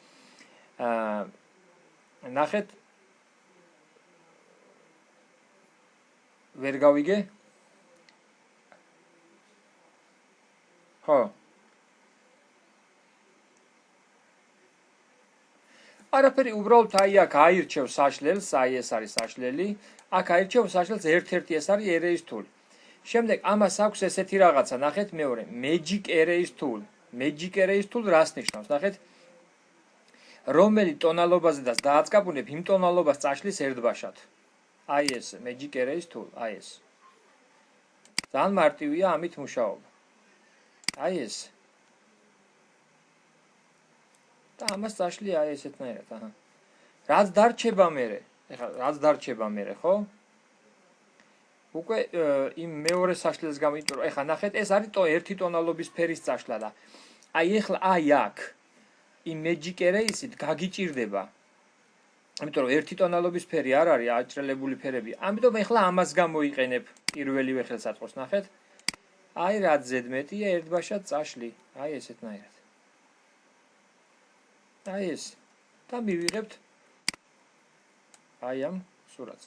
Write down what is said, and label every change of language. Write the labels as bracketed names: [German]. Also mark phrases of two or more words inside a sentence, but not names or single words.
[Georgian] ნახეთ ვერ გავიგე? ხო. არაფერი, უბრალოდ აი აქ აირჩევ საშლელს, აი ეს არის საშლელი. აქ აირჩევ საშლელს ერთ-ერთი ეს არის [English] erase tool. [Georgian] შემდეგ ამას აქვს ესეთი რაღაცა, ნახეთ მეორე, [English] magic erase tool. Magic erase tool [Georgian] რას ნიშნავს? ნახეთ. რომელი ტონალობაზედაც დააწყაბუნებ, იმ ტონალობას წაშლის ერთბაშად. აი ეს [English] magic erase tool, [Georgian] აი ეს. ძალიან მარტივია ამით მუშაობა. აი ეს. და ამას წაშლი აი ესეთნაირად, აჰა. რაც დარჩება მერე, ეხლა რაც დარჩება მერე, ხო? უკვე იმ მეორე საშლელს გამიჭრო. ეხლა ნახეთ, ეს არის ერთი ტონალობის ფერის წაშლა და აი ეხლა აი აქ იმ [English] magic erase-ით [Georgian] გაგიჭირდება. ამიტომ რომ ერთი ტონალობის ფერი არ არის აჭრელებული ფერები. ამიტომ ეხლა ამას გამოიყენებ პირველივე ხელსაწყოს, ნახეთ. აი რაც ზედმეტია ერთბაშად წაშლი, აი ესეთნაირად. აი ეს და მივიღებთ აი ამ სურათს.